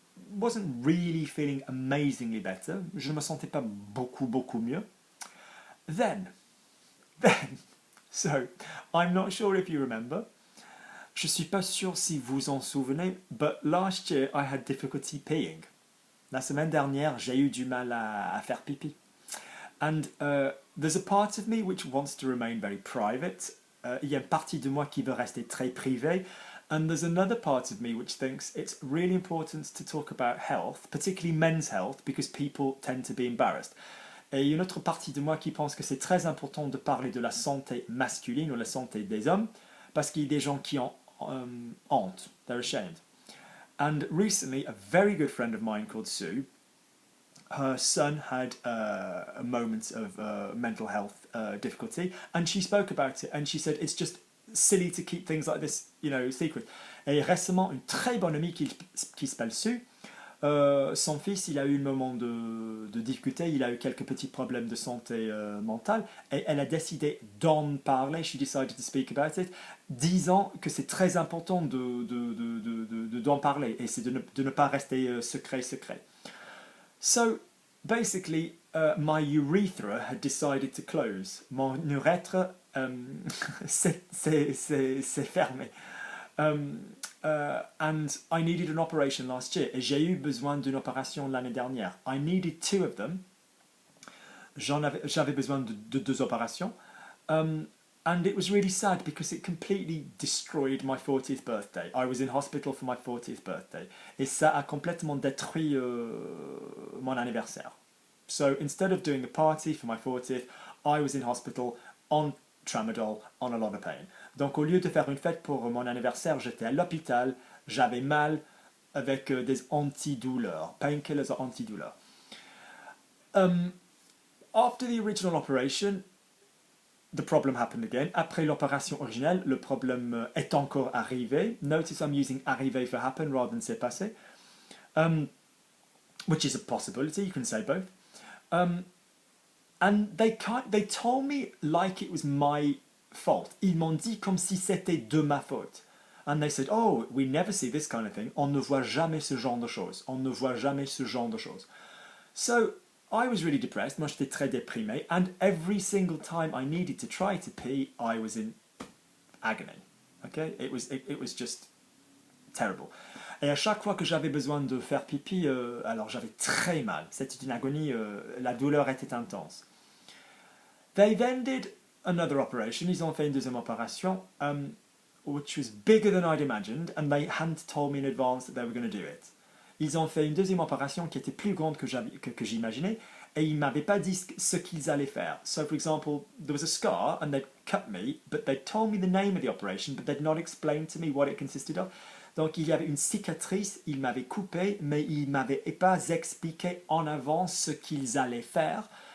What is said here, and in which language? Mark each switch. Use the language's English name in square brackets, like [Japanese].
[English] wasn't really feeling amazingly better. [French] Je ne me sentais pas beaucoup mieux. [English] Then, so, I'm not sure if you remember. [French] Je suis pas sûr si vous en souvenez, [English] but last year I had difficulty peeing. [French] La semaine dernière, j'ai eu du mal à faire pipi. [English] And there's a part of me which wants to remain very private. [French] Il y a une partie de moi qui veut rester très privée. [English] And there's another part of me which thinks it's really important to talk about health, particularly men's health, because people tend to be embarrassed. [French] Et il y a une autre partie de moi qui pense que c'est très important de parler de la santé masculine ou la santé des hommes, parce qu'il y a des gens qui ont honte, [English] they're ashamed. And recently, a very good friend of mine called Sue, her son had a moment of mental health difficulty, and she spoke about it, and she said it's just silly to keep things like this, you know, secret. [French] Et récemment, une très bonne amie qui s'appelle Sue, son fils, il a eu un moment de difficulté, il a eu quelques petits problèmes de santé mentale, et elle a décidé d'en parler, [English] she decided to speak about it, [French] disant que c'est très important d'en parler, et c'est de ne pas rester secret. [English] So, basically, my urethra had decided to close. [French] Mon urètre s'est fermé. [English] And I needed an operation last year. [French] Et j'ai eu besoin d'une opération l'année dernière. [English] I needed 2 of them. [French] J'avais besoin de 2 opérations. [English] And it was really sad because it completely destroyed my 40th birthday. I was in hospital for my 40th birthday. [French] Et ça a complètement détruit mon anniversaire. [English] So instead of doing a party for my 40th, I was in hospital on tramadol, on a lot of pain. [French] Donc au lieu de faire une fête pour mon anniversaire, j'étais à l'hôpital, j'avais mal avec des antidouleurs, painkillers or antidouleurs. [English] After the original operation, the problem happened again. [French] Après l'opération originale, le problème est encore arrivé. [English] Notice I'm using arrivé for happen rather than s'est passé, which is a possibility, you can say both. And they told me like it was my fault. [French] Ils m'ont dit comme si c'était de ma faute. [English] And they said, oh, we never see this kind of thing. [French] On ne voit jamais ce genre de choses. On ne voit jamais ce genre de choses. [English] So, I was really depressed. [French] Moi, j'étais très déprimé. [English] And every single time I needed to try to pee, I was in agony. Okay? It was just terrible. [French] Et à chaque fois que j'avais besoin de faire pipi, alors j'avais très mal. C'était une agonie, la douleur était intense. [English] They then did another operation. [French] Ils ont fait une deuxième opération, [English] which was bigger than I'd imagined, and they hadn't told me in advance that they were going to do it. [French] Ils ont fait une deuxième opération qui était plus grande que j'imaginais, et ils ne m'avaient pas dit ce qu'ils allaient faire. [English] So, for example, there was a scar, and they'd cut me, but they'd told me the name of the operation, but they'd not explained to me what it consisted of. [French] Donc, il y avait une cicatrice, ils m'avaient coupé, mais ils ne m'avaient pas expliqué en avance ce qu'ils allaient faire.